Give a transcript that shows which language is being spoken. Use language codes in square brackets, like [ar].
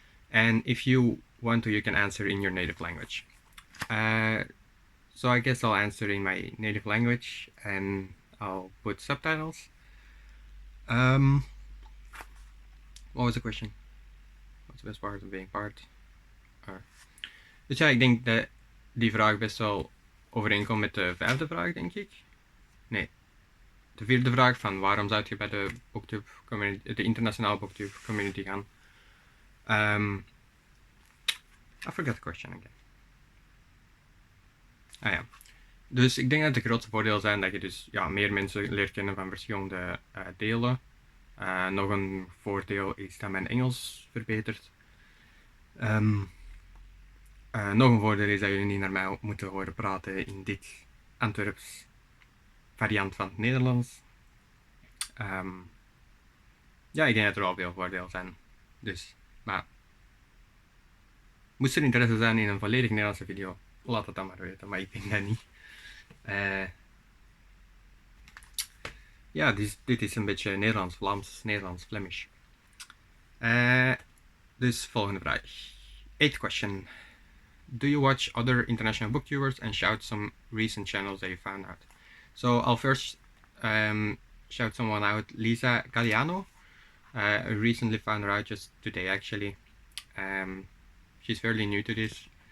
[en] And if you want to, you can answer in your native language. So I guess I'll answer in my native language and I'll put subtitles. What was the question? What's the best part of being part? [nl] Dus ja, ik denk dat die vraag best wel overeenkomt met de 5e vraag, denk ik. Nee. De 4e vraag van waarom zou je bij de Booktube community, de internationale Booktube community gaan? [en] I forgot the question again. [nl] Ja. Dus ik denk dat de grootste voordelen zijn dat je dus meer mensen leert kennen van verschillende delen. Nog een voordeel is dat mijn Engels verbetert. Nog een voordeel is dat jullie niet naar mij moeten horen praten in dit Antwerps variant van het Nederlands. Ik denk dat er wel veel voordelen zijn. Dus, maar moest er interesse zijn in een volledig Nederlandse video, laat het dan maar weten, maar ik denk dat niet. Dit is een beetje Nederlands-Vlaams, Nederlands-Flemish. Dus volgende vraag. [en] 8th question. Do you watch other international booktubers and shout some recent channels that you found out? So I'll first shout someone out, Lisa Galliano. I recently found her out just today, actually. She's fairly new to this.